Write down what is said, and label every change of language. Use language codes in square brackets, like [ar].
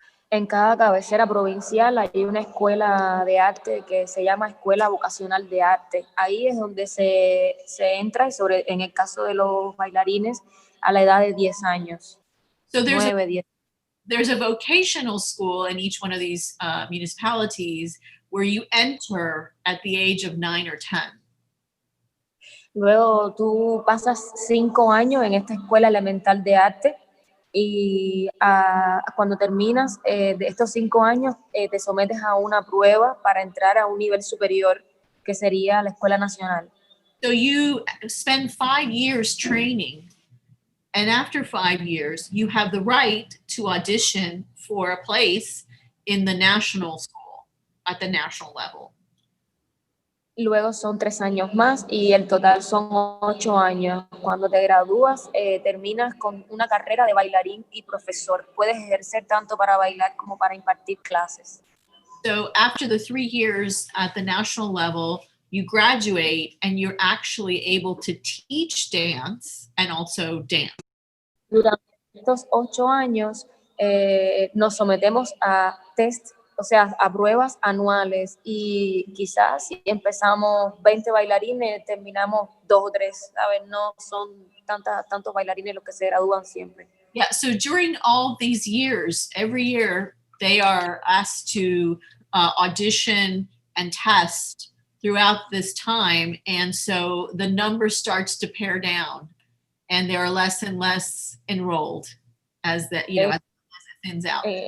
[es] En cada cabecera provincial hay una escuela de arte que se llama Escuela Vocacional de Arte. Ahí es donde se entra, en el caso de los bailarines, a la edad de 10 años. [en] So 9, 10. There's a vocational school in each one of these municipalities where you enter at the age of 9 or 10. [es] Luego tú pasas 5 años en esta escuela elemental de arte y cuando terminas de estos 5 años te sometes a una prueba para entrar a un nivel superior que sería la Escuela Nacional. [en] So you spend 5 years training, and after 5 years you have the right to audition for a place in the national school at the national level. [es] Luego son 3 años más y el total son 8 años. Cuando te gradúas, terminas con una carrera de bailarín y profesor. Puedes ejercer tanto para bailar como para impartir clases. [en] So after the 3 years at the national level, you graduate and you're actually able to teach dance and also dance. [es] Durante estos 8 años nos sometemos a test, o sea, a pruebas anuales, y quizás si empezamos 20 bailarines, terminamos 2 o 3, ¿sabes? No son tantos bailarines los que se gradúan siempre. [en] Yeah, so during all these years, every year, they are asked to audition and test throughout this time, and so the number starts to pare down, and there are less and less enrolled as as it thins out.